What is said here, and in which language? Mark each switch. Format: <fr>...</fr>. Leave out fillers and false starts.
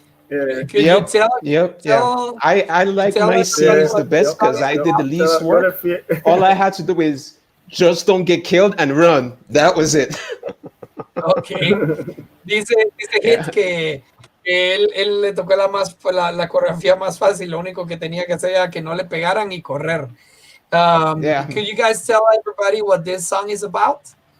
<en>Yep. I like my scenes the best because I did the least work. All I had to do is just don't get killed and run. That was it. Okay.</en> <es>Dice Hit que él le tocó la coreografía más fácil. Lo único que tenía que hacer era que no le pegaran y correr.</es> <en>Could you guys tell everybody what this song is about?</en>